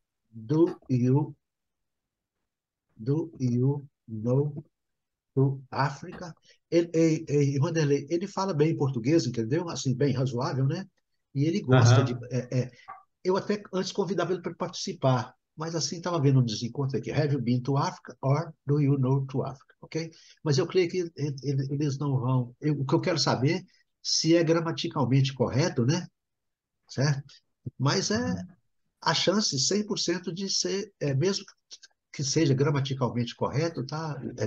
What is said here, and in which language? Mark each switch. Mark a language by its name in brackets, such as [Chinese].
[English] or do you know to Africa? [Portuguese] Vanderlei, ele fala bem português, entendeu? Assim, bem razoável, né? E ele gosta de. Aham. Eu até antes convidava ele para participar, mas assim estava vendo um desencontro aqui. [English] Have you been to Africa or do you know to Africa? Ok? [Portuguese] Mas eu creio que eles não vão. O que eu quero saber se é gramaticalmente correto, né? Certo? Mas a chance 100% de ser, mesmo que seja gramaticalmente correto, tá?